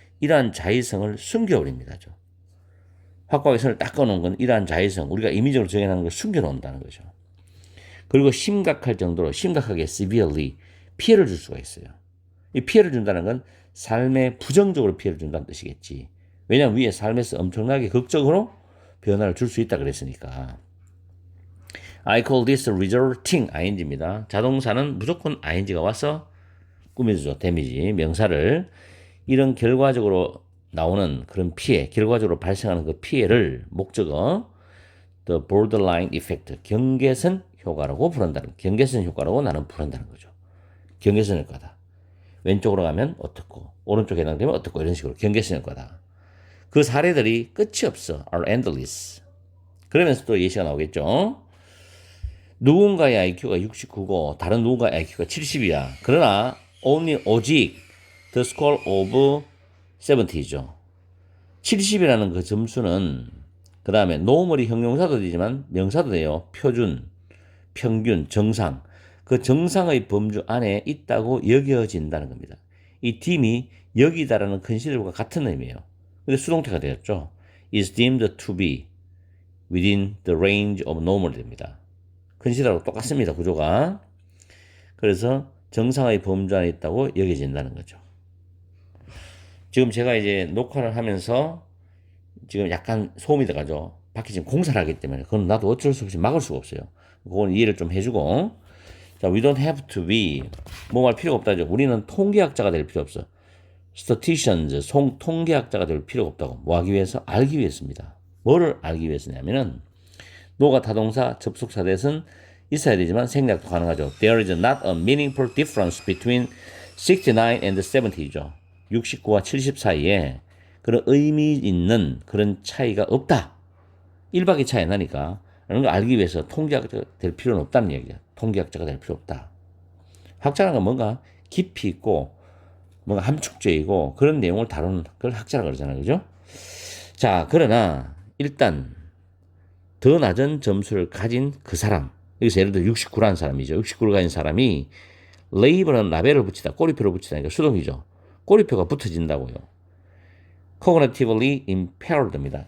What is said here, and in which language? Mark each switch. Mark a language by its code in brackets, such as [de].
[ko] 이러한 자의성을 숨겨버립니다. 확고하게 선을 딱 꺼놓은 건 이러한 자의성, 우리가 임의적으로 정해놓은 걸 숨겨놓는다는 거죠. 그리고 심각할 정도로 심각하게 severely 피해를 줄 수가 있어요. 이 피해를 준다는 건 삶에 부정적으로 피해를 준다는 뜻이겠지. 왜냐하면 위에 삶에서 엄청나게 극적으로 변화를 줄 수 있다 그랬으니까. [en] I call this resulting ing입니다. [ko] 자동사는 무조건 ing가 와서 꾸며주죠. 데미지, 명사를. 이런 결과적으로 나오는 그런 피해, 결과적으로 발생하는 그 피해를 목적어 [en] the borderline effect, [ko] 경계선 효과라고 부른다는, 경계선 효과라고 나는 부른다는 거죠. 경계선 효과다. 왼쪽으로 가면 어떻고 오른쪽에 해당되면 어떻고 이런 식으로 경계선 효과다. 그 사례들이 끝이 없어. [en] are endless. [ko] 그러면서 또 예시가 나오겠죠. 누군가의 IQ가 69고 다른 누군가의 IQ가 70이야. 그러나 오직 [en] the score of 70죠. [ko] 70이라는 그 점수는 그 다음에 노멀이 형용사도 되지만 명사도 돼요. 표준, 평균, 정상. 그 정상의 범주 안에 있다고 여겨진다는 겁니다. 이 deem이 여기다라는 컨시더과 같은 의미예요. 근데 수동태가 되었죠. [en] is deemed to be within the range of normal [ko] 됩니다. 컨시더하고 똑같습니다. 구조가. 그래서 정상의 범주 안에 있다고 여겨진다는 거죠. 지금 제가 이제 녹화를 하면서 지금 약간 소음이 들어가죠. 밖에 지금 공사를 하기 때문에 그건 나도 어쩔 수 없이 막을 수가 없어요. 그건 이해를 좀 해주고. 자, [en] we don't have to be [ko] 뭐 할 필요가 없다죠. 우리는 통계학자가 될 필요 없어. statisticians 통계학자가 될 필요가 없다고. 뭐 하기 위해서? 알기 위해서입니다. 뭐를 알기 위해서냐면은 노가 타동사 접속사 대신 있어야 되지만 생략도 가능하죠. [en] There is not a meaningful difference between 69 and 70죠. [ko] 69와 70 사이에 그런 의미 있는 그런 차이가 없다. 1박의 차이 나니까 이런 걸 알기 위해서 통계학자가 될 필요는 없다는 얘기야. 통계학자가 될 필요 없다. 학자라는 건 뭔가 깊이 있고 뭔가 함축적이고 그런 내용을 다루는 걸 학자라고 그러잖아요. 그죠? 자, 그러나 일단 더 낮은 점수를 가진 그 사람, 여기서 예를 들어 69라는 사람이죠. 69를 가진 사람이 레이블은 라벨을 붙이다, 꼬리표를 붙이다니까 수동이죠. 꼬리표가 붙어진다고요. [en] cognitively impaired입니다.